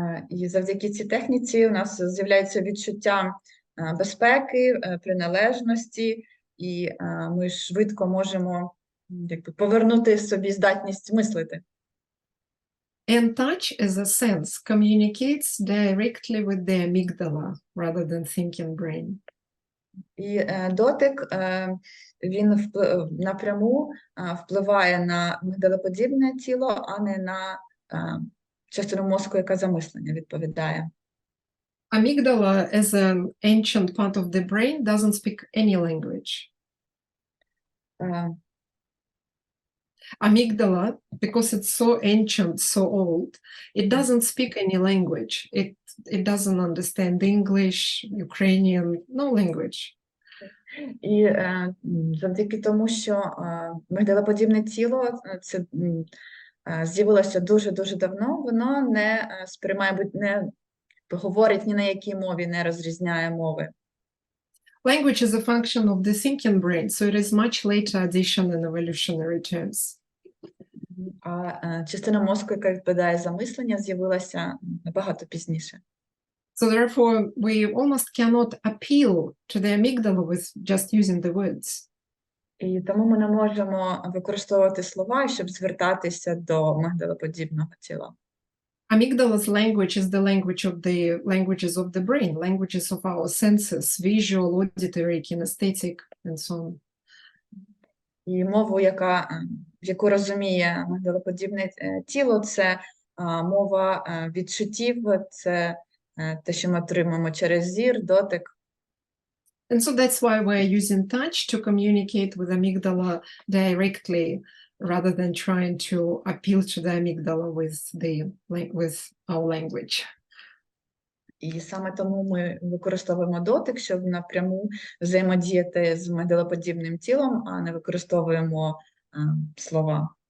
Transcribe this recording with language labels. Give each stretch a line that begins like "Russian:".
Ukrainian: І завдяки цій техніці у нас з'являється відчуття безпеки, приналежності, і ми швидко можемо повернути собі здатність мислити.
English: And touch, as a sense, communicates directly with the amygdala rather than thinking brain.
Ukrainian: І дотик, він напряму впливає на мигдалоподібне тіло, а не на частину мозку, яка за мислення відповідає.
English: Amygdala, as an ancient part of the brain, doesn't speak any language. Amygdala, because it's so ancient, so old, it doesn't speak any language. It doesn't understand English, Ukrainian, no language.
Ukrainian: І завдяки тому, що мигдалоподібне тіло це з'явилося дуже-дуже давно, воно не сприймає, не говорить ні на якій мові, не розрізняє мови.
English: Language is a function of the thinking brain, so it is much later addition in evolutionary terms.
Ukrainian: А частина мозку, яка відповідає за мислення, з'явилася набагато пізніше.
English: So therefore, we almost cannot appeal to the amygdala with just using the words.
Ukrainian: І тому ми не можемо використовувати слова, щоб звертатися до мигдалоподібного тіла.
English: Amygdala's language is the language of the languages of the brain, languages of our senses, visual, auditory, kinesthetic, and so on.
Ukrainian: І мову, яку розуміє мигдалоподібне тіло, це мова відчуттів, це те, що ми отримуємо через зір, дотик.
English: And so that's why we're using touch to communicate with amygdala directly, rather than trying to appeal to the amygdala with our language.
Ukrainian: І саме тому ми використовуємо дотик, щоб напряму взаємодіяти з мигдалоподібним тілом, а не використовуємо слова.